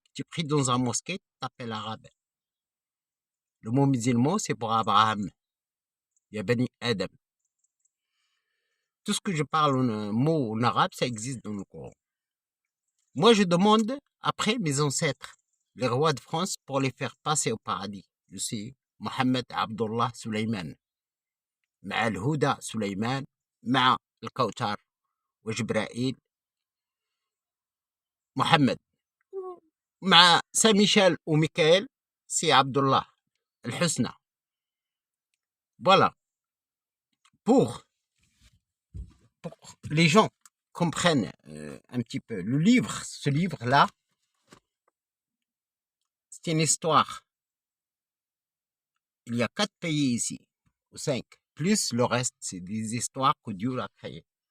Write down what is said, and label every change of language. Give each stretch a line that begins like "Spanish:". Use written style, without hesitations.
French: Tu pries dans un mosquée, tu t'appelles arabe. Le mot musulman, c'est pour Abraham. Il y a Bani Adam. Tout ce que je parle en mot en arabe, ça existe dans le Coran. Moi, je demande après mes ancêtres, les rois de France, pour les faire passer au paradis. Je suis Mohamed Abdullah Suleiman.
Arabic: مع الهدى سليمان مع الكوثر وجبرائيل محمد مع سان ميشيل وميكائيل سي عبد الله الحسنى.
French: Voilà. Pour les gens comprennent un petit peu le livre, ce livre-là, c'est une histoire. Il y a 4 pays ici, ou 5, plus le reste, c'est des histoires que Dieu a créées.